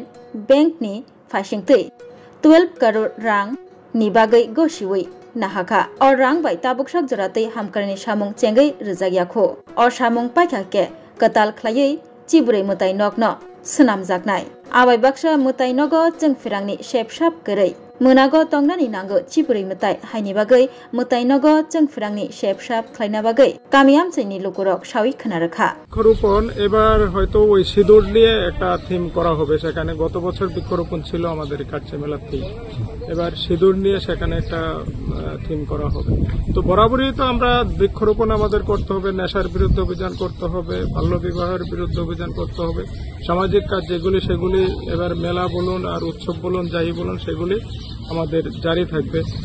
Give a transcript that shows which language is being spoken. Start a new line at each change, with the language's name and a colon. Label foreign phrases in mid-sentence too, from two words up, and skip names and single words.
Kok Borok: Bank ni Fashingtei 12 crore rang ni bagai goshiwi nahaka or rang bai tabukshak joratei hamkraini Shamung Chengai Rizagyakho or Shamung Paikake Katal Klayei Chibrei Mutai Nokno Sunamjaknai Abai Baksha Mutai Nogo Chengfirangni Shepshap Gerei Munago Tongnani Nango Chibrei Mutai Haini Bagai Mutai Nogo Chengfirangni Shepshap Klaina Bagai Kamiam Cheni Lukurok Shawi Khanaraka
Bangla: বৃক্ষরোপণ এবার হয়তো ওই সিঁদুর নিয়ে একটা থিম করা হবে সেখানে গত বছর বৃক্ষরোপণ ছিল আমাদের কাটছে মেলার থিম এবার সিঁদুর নিয়ে সেখানে একটা থিম করা হবে তো বরাবরই তো আমরা বৃক্ষরোপণ আমাদের করতে হবে নেশার বিরুদ্ধে অভিযান করতে হবে বাল্য বিবাহের বিরুদ্ধে অভিযান করতে হবে সামাজিক কাজ যেগুলি সেগুলি এবার মেলা বলুন আর উৎসব বলুন যাই বলুন সেগুলি আমাদের জারি থাকবে